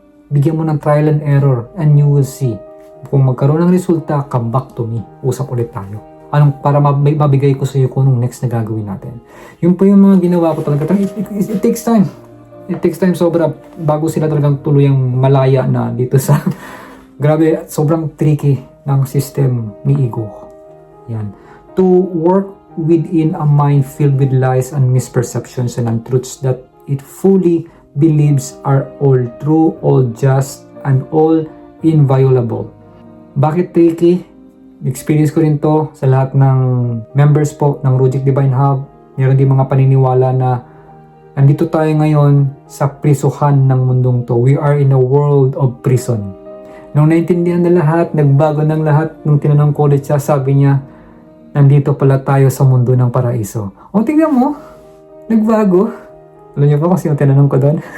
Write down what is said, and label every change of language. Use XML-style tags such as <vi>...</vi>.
<tl>Bigyan mo ng</tl> <en>trial and error and you will see.</en> <tl>Kung magkaroon ng resulta,</tl> <en>come back to me.</en> <tl>Usap ulit tayo. Para mabigay ko sa iyo kung anong next na gagawin natin. Yun po yung mga ginawa ko talaga.</tl> <en>It takes time. It takes time</en> <tl>sobra bago sila talagang tuluyang malaya na dito sa grabe, sobrang tricky ng system ni ego. Yan.</tl> <en>To work within a mind filled with lies and misperceptions and untruths that it fully believes are all true, all just, and all inviolable.</en> <tl>Bakit tricky? Experience ko rin to sa lahat ng members po ng Rujik Divine Hub. Meron din mga paniniwala na nandito tayo ngayon sa prisuhan ng mundong to.</tl> <en>We are in a world of prison.</en> <tl>Nung naintindihan na lahat, nagbago ng lahat, nung tinanong ko ulit siya, sabi niya, nandito pala tayo sa mundo ng paraiso. O, tingnan mo, nagbago. Alam niyo ba kung sino tinanong ko doon?</tl>